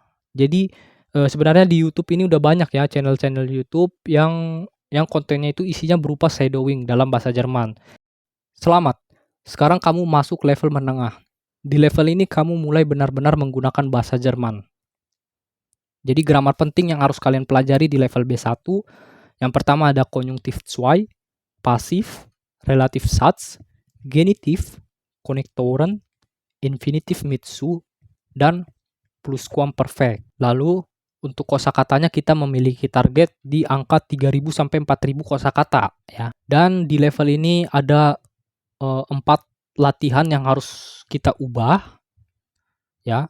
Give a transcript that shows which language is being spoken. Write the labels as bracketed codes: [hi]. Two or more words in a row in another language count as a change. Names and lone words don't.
[id] Jadi, sebenarnya di YouTube ini udah banyak ya channel-channel YouTube yang kontennya itu isinya berupa shadowing dalam bahasa Jerman. Selamat, sekarang kamu masuk level menengah. Di level ini kamu mulai benar-benar menggunakan bahasa Jerman. Jadi grammar penting yang harus kalian pelajari di level B1, yang pertama ada [de] konjunktif zwei, [id] pasif, [de] relativ Satz, [id] genitiv, konektoren, [de] infinitiv mit zu, [id] dan pluskuamperfekt. Lalu untuk kosakatanya kita memiliki target di angka 3.000 sampai 4.000 kosakata ya. Dan di level ini ada 4 latihan yang harus kita ubah ya.